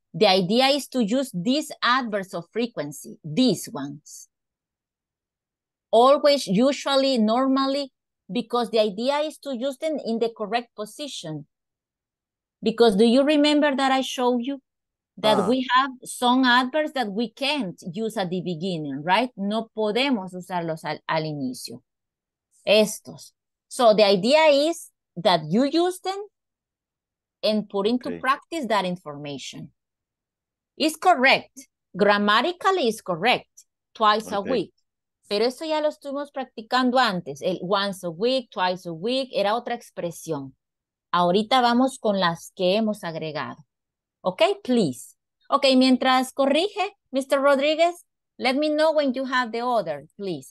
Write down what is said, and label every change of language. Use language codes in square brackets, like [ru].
[en] The idea is to use these adverbs of frequency, these ones. Always, usually, normally, because the idea is to use them in the correct position. Because do you remember that I showed you that we have some adverbs that we can't use at the beginning, right? [es] No podemos usarlos al inicio. Estos. [en] So the idea is that you use them and put into practice that information. It's correct. Grammatically is correct. Twice a week. [es] Pero eso ya lo estuvimos practicando antes. El [en] once a week, twice a week, [es] era otra expresión. Ahorita vamos con las que hemos agregado. [en] Okay, please. Okay, [es] mientras corrige, [en] Mr. Rodriguez, let me know when you have the order, please.